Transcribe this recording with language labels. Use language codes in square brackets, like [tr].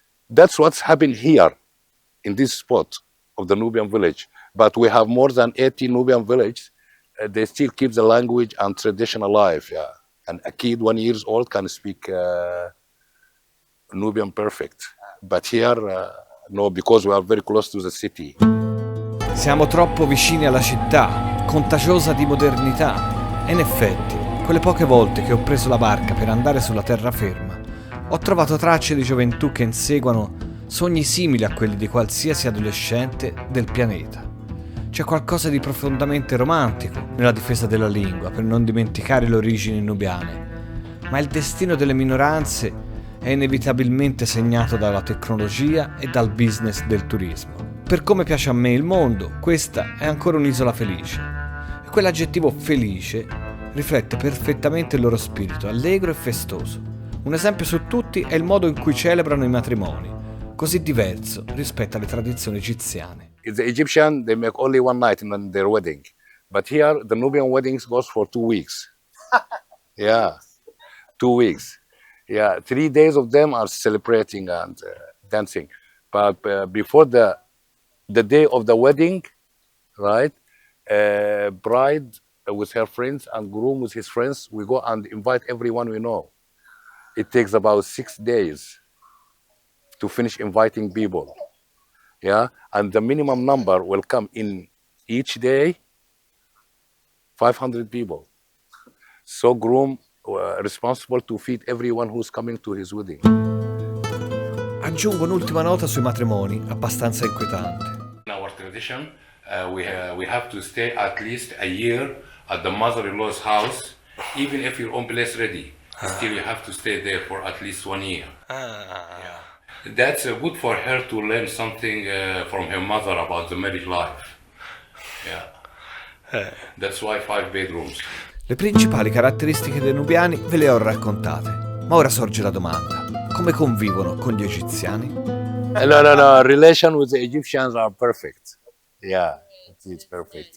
[en] That's what's happened here in this spot of the Nubian village. But we have more than 80 Nubian villages. They still keep the language and tradition alive. Yeah. And a kid 1 year old can speak Nubian perfect. But here, no, because we are very close to the city. [it] Siamo troppo vicini alla città, contagiosa di modernità. E in effetti, quelle poche volte che ho preso la barca per andare sulla terraferma, ho trovato tracce di gioventù che inseguono sogni simili a quelli di qualsiasi adolescente del pianeta. C'è qualcosa di profondamente romantico nella difesa della lingua per non dimenticare le origini nubiane, ma il destino delle minoranze è inevitabilmente segnato dalla tecnologia e dal business del turismo. Per come piace a me il mondo, questa è ancora un'isola felice. E quell'aggettivo felice riflette perfettamente il loro spirito, allegro e festoso. Un esempio su tutti è il modo in cui celebrano i matrimoni, così diverso rispetto alle tradizioni egiziane. [en] The Egyptian, they make only one night in their wedding. But here, the Nubian weddings goes for 2 weeks. Yeah, 2 weeks. Yeah, 3 days of them are celebrating and dancing. But before the day of the wedding, right, bride with her friends and groom with his friends, we go and invite everyone we know. It takes about 6 days to finish inviting people. Yeah, and the minimum number will come in each day, 500 people. So groom responsible to feed everyone who's coming to his wedding. [it] Aggiungo un'ultima nota sui matrimoni, abbastanza inquietante. [en] In our tradition, we have to stay at least a year at the mother-in-law's house, even if your own place ready. Still, you have to stay there for at least 1 year. Yeah. That's good for her to learn something from her mother about the married life. Yeah. That's why 5 bedrooms. [it] Le principali caratteristiche dei nubiani ve le ho raccontate, ma ora sorge la domanda: come convivono con gli egiziani? [en] No. Relation with the Egyptians are perfect. Yeah, it's perfect.